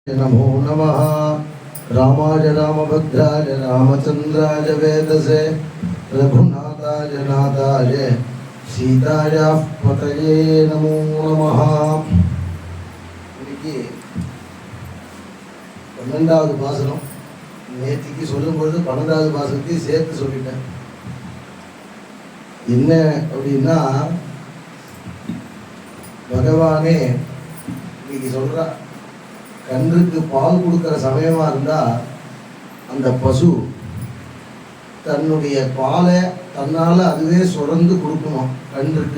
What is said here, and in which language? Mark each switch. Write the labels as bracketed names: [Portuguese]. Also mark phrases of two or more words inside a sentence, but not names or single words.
[Sanskrit] नमो नमः। रामाय रामभद्राय रामचंद्राय वेदसे रघुनाथाय नाथाय सीतायाः पतये नमो नमः। [Tamil] இன்னைக்கு 12வது பாசனம். நேற்றுக்கு சொல்லும்பொழுது 12வது பாசனத்தையும் சேர்த்து சொல்லிட்டேன். என்ன அப்படின்னா, பகவானே இன்னைக்கு சொல்ற கன்றுக்கு பால் கொடுக்குற சமயமா இருந்தா அந்த பசு தன்னுடைய பாலை தன்னால அதுவே சுரந்து கொடுக்கணும் கன்றுக்கு.